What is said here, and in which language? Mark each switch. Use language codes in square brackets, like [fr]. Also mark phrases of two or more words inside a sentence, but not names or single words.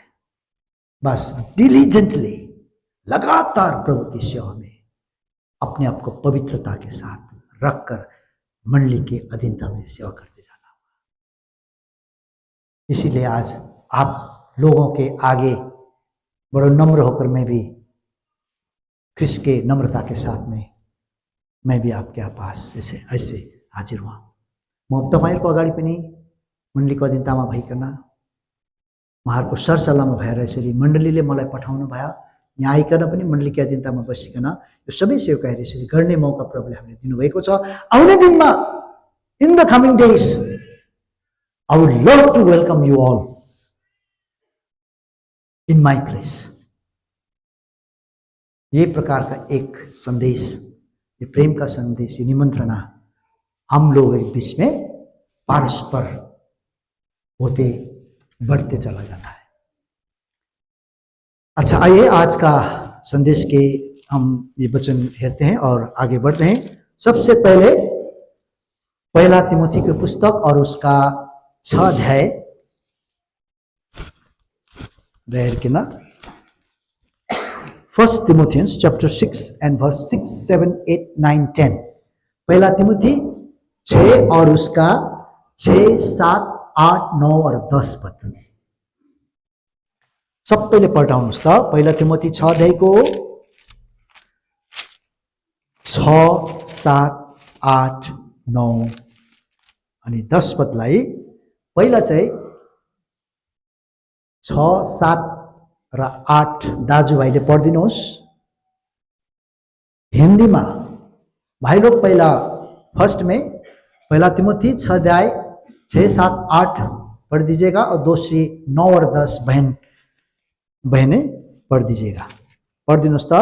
[hi] बस डिलीजेंटली, लगातार प्रभु की सेवा में अपने आप को पवित्रता के साथ रखकर मंडली के अधीनता में सेवा करते जाना होगा। इसीलिए आज आप लोगों के आगे बड़ा नम्र होकर मैं भी ख्रिस्ट के नम्रता के साथ में मैं भी आपके पास ऐसे हाजिर हुआ। [ne] म तपाईहरुको अगाडि पनि मण्डलीको अधीनतामा भइकन उहाँहरूको सरसल्लाहमा भएर यसरी मण्डलीले मलाई पठाउनु भयो। यहाँ आइकन पनि मण्डलीको अधीनतामा बसिकन यो सबै सेवकाहरू यसरी गर्ने मौका प्रभुले हामीले दिनुभएको छ। आउने दिनमा, [en] In the coming days, I would love to welcome you all in my place. [hi] ये प्रकार का एक संदेश, ये प्रेम का संदेश, ये निमंत्रणा हम लोग के बीच में परस्पर होते बढ़ते चला जाता है। अच्छा, आइए आज का संदेश के हम ये वचन हेरते हैं और आगे बढ़ते हैं। सबसे पहले पहला तिमोथी की पुस्तक और उसका 6 अध्याय के ना, [en] 1 Timothians chapter 6 and verse 6, 7, 8, 9, 10। [hi] पहला तिमोथी 6 और उसका 6, 7, 8, 9 और 10 पद। [ne] सबैले पल्टाउनुहोस् त। पहिला तिमोथी 6 अध्यायको 6, 7, 8, 9 अनि 10 पदलाई पहिला चाहिँ 6, 7 र 8 दाजुभाइले पढिदिनुहोस्। [hi] हिंदी में भाई लोग पहला फर्स्ट में पहला तिमोथी 6 अध्याय 6, 7, 8 पढ़ दीजिएगा और दूसरी 9 और 10 बहने पढ़ दीजिएगा। [ne] पढ़ दिनोस् त।